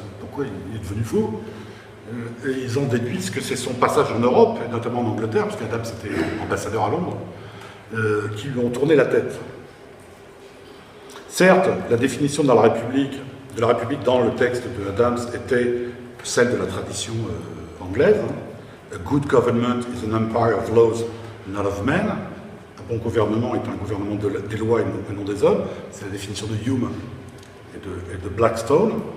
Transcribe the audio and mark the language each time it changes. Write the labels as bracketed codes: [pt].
[fr] Pourquoi il est devenu fou? Et ils en déduisent que c'est son passage en Europe, et notamment en Angleterre, parce qu'Adams était ambassadeur à Londres, qui lui ont tourné la tête. Certes, la définition de la République dans le texte de Adams était celle de la tradition anglaise. [en] A good government is an empire of laws, not of men. [fr] Un bon gouvernement est un gouvernement des lois et non des hommes. C'est la définition de Hume et de Blackstone.